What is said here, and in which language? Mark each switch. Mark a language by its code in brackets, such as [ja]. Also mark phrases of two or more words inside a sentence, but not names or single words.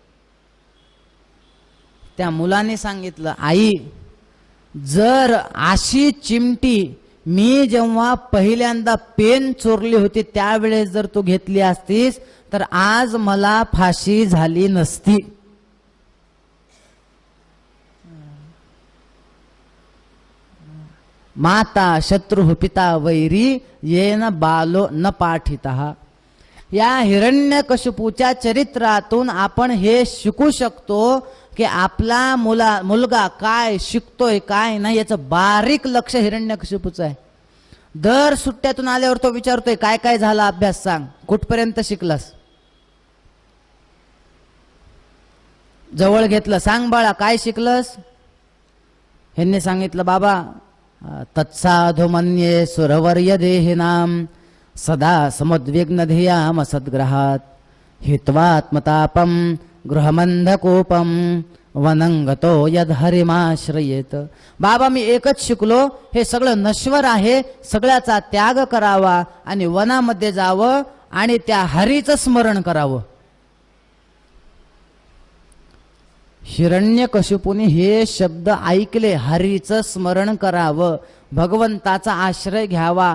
[mr] त्या मुलाने सांगितलं, आई, जर अशी चिमटी मी जेव्हा पहिल्यांदा पेन चोरली होती त्यावेळेस जर तू घेतली असतीस तर आज मला फाशी झाली नसती. [sa] माता शत्रू पिता वैरी येन बालो न पाठिता. [mr] या हिरण्यकशिपूच्या चरित्रातून आपण हे शिकू शकतो की आपला मुलगा काय शिकतोय काय नाही याचं बारीक लक्ष हिरण्यकशिपूचं आहे. दर सुट्ट्यातून आल्यावर तो विचारतोय, काय काय झाला अभ्यास, सांग, कुठपर्यंत शिकलास? जवळ घेतलं, सांग बाळा काय शिकलस? ह्यांनी सांगितलं, बाबा [sa] तत्साधु मन्ये सुरवर्य देहिनाम सदा समुद्विग्न धियाम सद्ग्रहात हित्वात्मतापम गृहमंधकोपम वनंगतो यद हरिमाश्रयेत. [mr] बाबा मी एकच शिकलो, हे सगळं नश्वर आहे, सगळ्याचा त्याग करावा आणि वनामध्ये जावं आणि त्या हरीचं स्मरण करावं. हिरण्यकशिपूने हे शब्द ऐकले, हरीचं स्मरण करावं, भगवंताचा आश्रय घ्यावा.